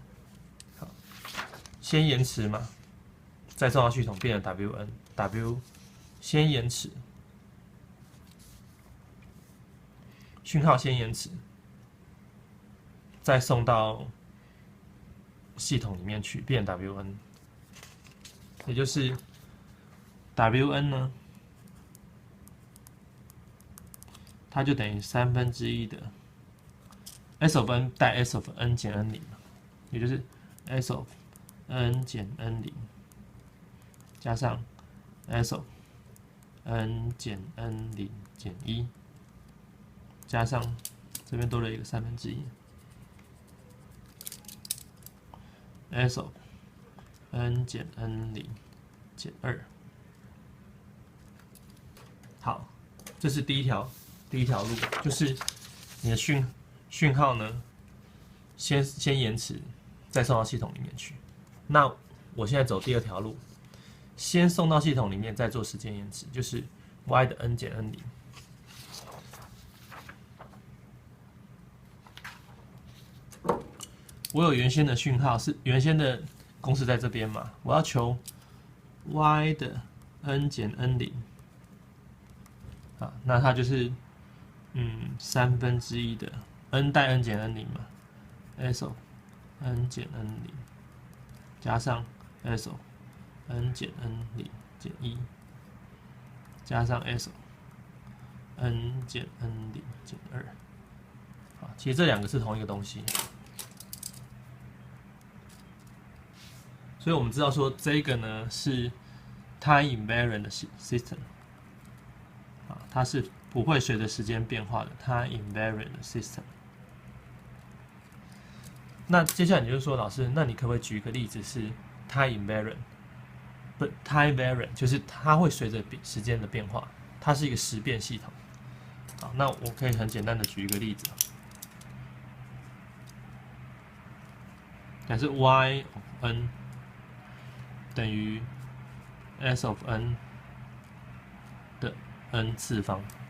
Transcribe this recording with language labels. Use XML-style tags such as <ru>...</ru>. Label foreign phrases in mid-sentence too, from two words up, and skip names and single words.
<zh>好，先延遲嘛，再送到系統變成 wn，w 先延遲，訊號先延遲，再送到系統裡面去變 wn，也就是 wn 呢，它就等於1/3的</zh> <en>s of n</en> <zh>帶</zh> <en>s of n</en> <zh>減 n0， 也就是</zh> <en>s of n</en> <zh>減 n0 加上</zh> <en>s of n</en> <zh>減 n0 減1，加上這邊多了一個1/3</zh> <en>s of n</en> <zh>減 n0 減2。好，這是第一條路，就是你的訊號呢，先延遲，再送到系統裡面去。那我現在走第2條路，先送到系統裡面，再做时間延遲，就是 y 的 n 減 n 零。我有原先的訊號是原先的公式在這邊嘛，我要求 y 的 n 減 n 零，啊，那它就是 1/3的 n 代 n 減 n 零嘛 ，</zh> <en>s of n</en> <zh>減 n 零加上</zh> <en>s of n</en> <zh>減 n 零減1加上</zh> <en>s of n</en> <zh>減 n 零減2，啊，其實這兩個是同一個東西。所以我們知道說這個呢是</zh> <en>time invariant</en> <zh>的 system， 啊，它是不會隨着時間變化的</zh> <en>time invariant</en> <zh>的 system。那接下來你就說，老師，那你可不可以舉一個例子是</zh> <en>time invariant？</en> <zh>不 ，</zh> <en>time variant</en> <zh>就是它會隨着時間的變化，它是一個時變系統。好，那我可以很簡单的舉一個例子，假設</zh> <en>y of n</en> <zh>等於</zh> <en>s of n</en> <zh>的 n 次方。</zh>